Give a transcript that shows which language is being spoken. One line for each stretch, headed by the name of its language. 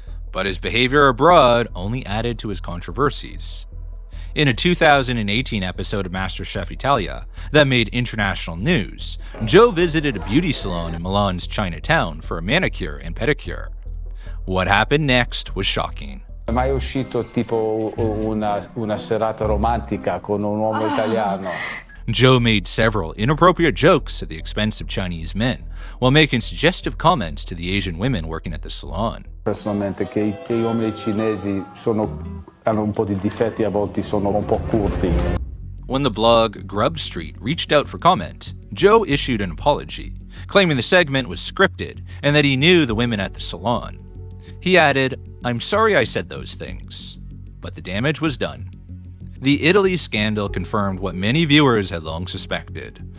English: But his behavior abroad only added to his controversies. In a 2018 episode of MasterChef Italia that made international news, Joe visited a beauty salon in Milan's Chinatown for a manicure and pedicure. What happened next was shocking.
Italian: Mai uscito tipo una serata romantica con un uomo italiano?
English: Joe made several inappropriate jokes at the expense of Chinese men, while making suggestive comments to the Asian women working at the salon.
Italian: Personalmente che gli uomini cinesi hanno un po' di difetti, a volte sono un po' curti.
English: When the blog Grub Street reached out for comment, Joe issued an apology, claiming the segment was scripted and that he knew the women at the salon. He added, "I'm sorry I said those things," but the damage was done. The Italy scandal confirmed what many viewers had long suspected.